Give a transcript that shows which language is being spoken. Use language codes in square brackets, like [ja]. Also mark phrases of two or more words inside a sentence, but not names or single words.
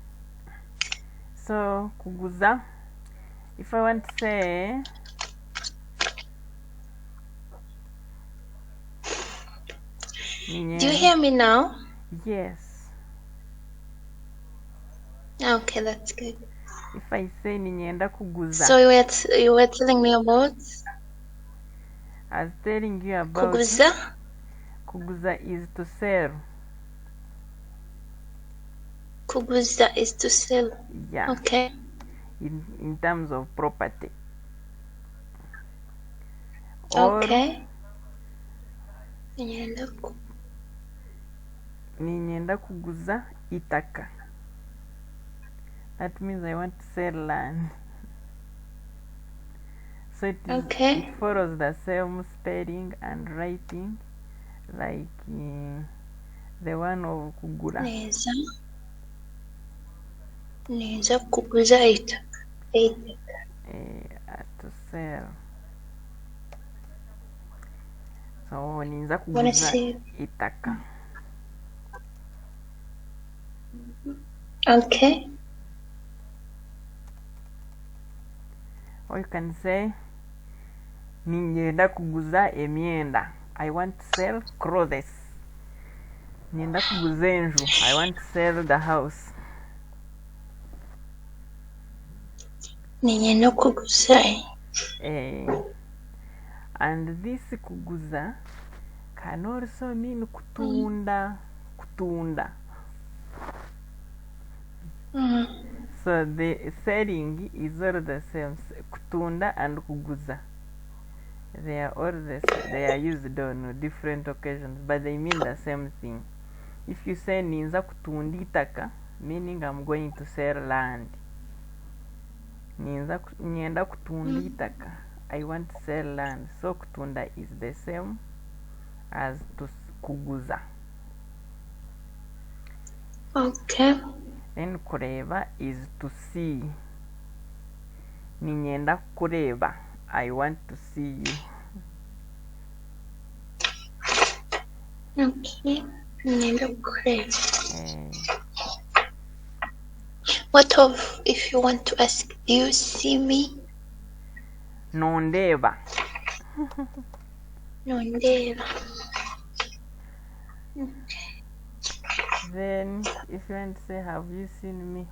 [en] So kuguza, if I want to say Do you hear me now? Yes. Okay, that's good. If I say [nyn] ninyenda kuguza. [en] So you were telling me about? I was telling you about [nyn] Kuguza? [en] Kuguza is to sell. Kuguza is to sell. Yeah. Okay. In terms of property. Or Okay. [nyn] ninyenda kuguza itaka. [en] That means I want to sell land. So it follows the same spelling and writing like the one of kugura. [nyn] Neza kuguza itaka. [en] To sell. So [nyn] ninza kuguza itaka. [en] Okay. Or you can say [nyn] ninyenda kuguza emyenda. [en] I want to sell clothes. [nyn] Ninyenda kuguza enju. [en] I want to sell the house. [nyn] Ninyenda kuguza. [en] And this kuguza can also mean kutunda. [nyn] Kutunda. [en] So the selling is all the same. Kutunda and kuguza. They are all the same. They are used on different occasions, but they mean the same thing. If you say [nyn] ninza kutunda itaka, [en] meaning I'm going to sell land. [nyn] Ninyenda kutunda itaka, [en] I want to sell land. So kutunda is the same as to kuguza. Okay. Then kureba is to see. [nyn] Ninyenda kureba, [en] I want to see you. Okay. [nyn] Ninyenda kureba. [en] What of if you want to ask, do you see me? [nyn] Nondeba. Nondeba. Okay. [en] Then if you want to say, have you seen me?